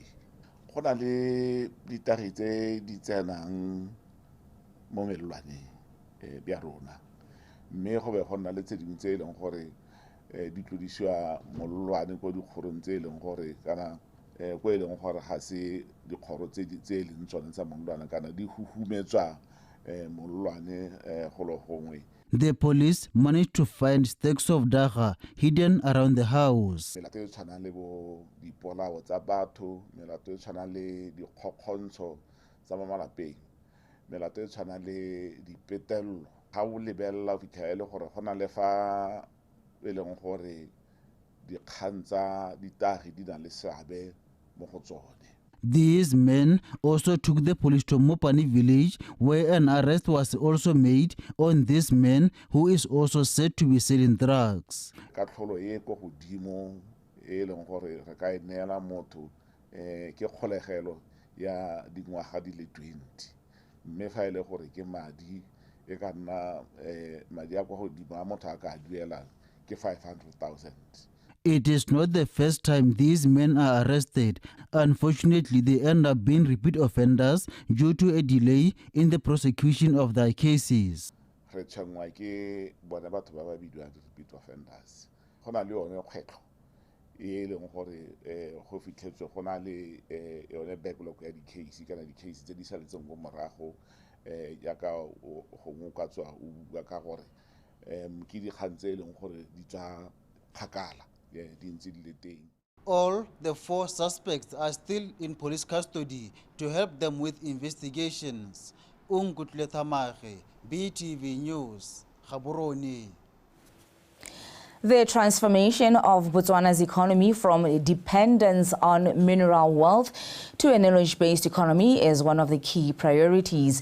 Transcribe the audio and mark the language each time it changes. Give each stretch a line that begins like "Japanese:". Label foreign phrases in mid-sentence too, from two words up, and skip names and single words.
Tswana: Go na le ditagi tse di tsenang mo melelwaneng bja rona mme go be go nna le tse dingwe tse e leng gore di tlodisiwa molelwane ko dikgorong tse e leng gore kana ko e leng gore ga se dikgoro tse e leng tsone tsa molelwane kana di huhumetswa molelwane go lo gongwe.
English: The police managed to find stacks of Dagga hidden around the house.
Tswana: Melato e tshwanang le bo dipolao tsa batho, melato e tshwanang le dikgokgontsho tsa mo malapeng, melato e tshwanang le dipetello. Ga o lebelela o fitlhela gore go na le fa e leng gore dikgang tsa ditagi di na le seabe mo go tsone.
English: These men also took the police to Mopane village, where an arrest was also made on this man who is also said to be selling drugs.
Tswana: Ka tlholo e go godimo e leng gore re ka neela motho ke kgolegelo ya dingwaga di le 20 mme fa ile gore ke madi e ka nna madi a go godimo a motho a ka duelang ke 500,000.
English: It is not the first time these men are arrested. Unfortunately, they end up being repeat offenders due to a delay in the prosecution of their cases.
Tswana: Re tshangwa ke bona batho ba ba bidiwang
English: repeat offenders.
Tswana: Go na le yone kgwetlo e leng gore go fitlhetswe go na le yone backlog ya di-case kana di-case tse di saletseng go morago yaka gongwe ka tswa o bua ka gore ke dikgang tse e leng gore di tswa kgakala.
English: All the 4 suspects are still in police custody to help them with investigations. Unkutle Thamage, BTV News, Gaborone. The transformation of Botswana's economy from dependence on mineral wealth to a knowledge-based economy is one of the key priorities.